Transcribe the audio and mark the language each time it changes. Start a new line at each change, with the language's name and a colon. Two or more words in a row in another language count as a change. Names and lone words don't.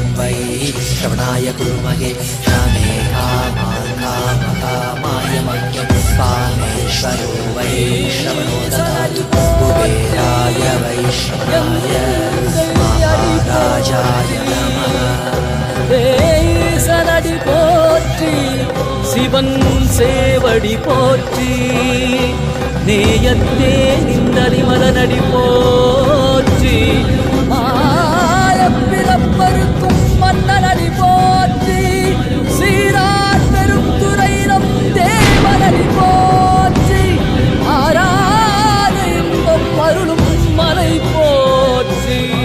Sanskrit: वै श्रवणाय कुर्महे श्यामे कामान् कामकामाय मह्यं कामेश्वरो वै श्रवणो ददातु कुबेराय वैश्रवणाय महाराजाय नमः
Tamil: சரடி போற்றி சிவன் சேவடி போற்றி நேயத்தே நிந்தடி மலனடி போற்றி ஆயப்பிறப்பருக்கும் மன்னனடி போற்றி சீரார் பெரும் துறையிடம் தேவனடி போற்றி ஆராத இன்பம் அருளும் மலை போற்றி